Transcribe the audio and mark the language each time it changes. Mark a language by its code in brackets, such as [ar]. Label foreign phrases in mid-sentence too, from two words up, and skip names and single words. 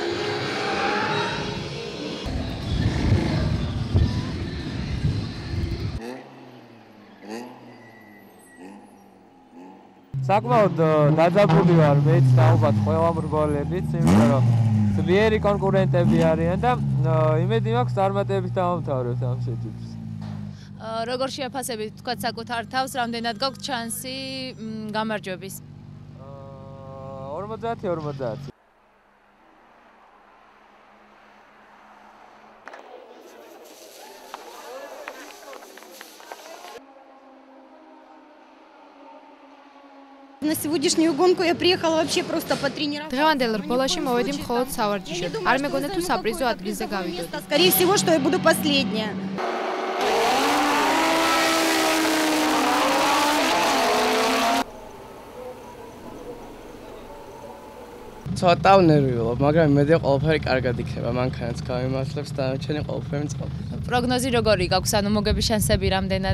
[ka] საკმაოდ დაძაბული ვარ მეც დაუბრუნდ ყველა მრგოლებიც, იმიტომ რომ ძლიერი კონკურენტები არიან და იმედი მაქვს წარმატებით დავამთავრებთ ამ შეჯიბრს. როგორ შეაფასებით თქვა საკუთარ თავს, რამდენად გაქვთ შანსი გამარჯვების? 50-50. [ru] На сегодняшнюю гонку я приехала вообще просто потренироваться. [ka] დღევანდელ რბოლაში მოვედი მხოლოდ სავარჯიშოდ. არ მეგონა თუ საპრიზო ადგილზე გავიდოდი. [ru] Скорее всего, что я буду последняя. [ka] ცოტა ნერვიულობ, მაგრამ იმედია ყველაფერი კარგად იქნება, მანქანაც გამიმართლებს და ჩემი ყველაფერი მწყობ. პროგნოზი როგორი გაქვს, ანუ მოგების შანსები რამდენად?